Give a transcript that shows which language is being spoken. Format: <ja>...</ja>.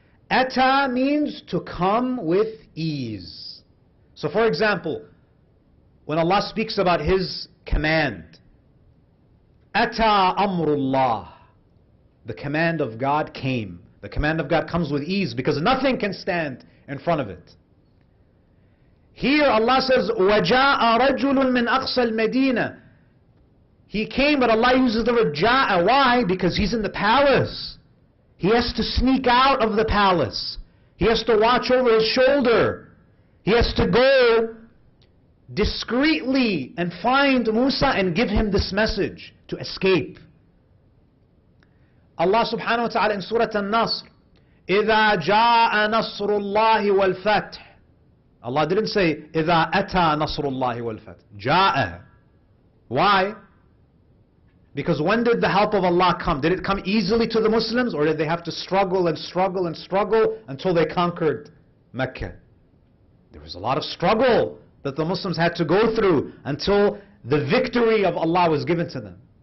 <en>Ata means to come with ease. So for example, when Allah speaks about His command, Ata amrullah, the command of God came. The command of God comes with ease because nothing can stand in front of it. Here Allah says,</en> <ar>وَجَاءَ رَجُلٌ مِّنْ أَقْصَى الْمَدِينَةِ.</ar> <en>He came, but Allah uses the word ja'a. Why? Because He's in the palace. He has to sneak out of the palace. He has to watch over his shoulder. He has to go discreetly and find Musa and give him this message to escape.</en> <ar>Allah subhanahu wa ta'ala in Surah An-Nasr, إِذَا جَاءَ نَصْرُ اللَّهِ وَالْفَتْحِ.</ar> <en>Allah didn't say,</en> <ar>إِذَا أَتَى نَصْرُ اللَّهِ وَالْفَتْحِ. جَاءَ.</ar> <en>Why? Because when did the help of Allah come? Did it come easily to the Muslims, or did they have to struggle and struggle and struggle until they conquered Mecca? There was a lot of struggle that the Muslims had to go through until the victory of Allah was given to them.</en>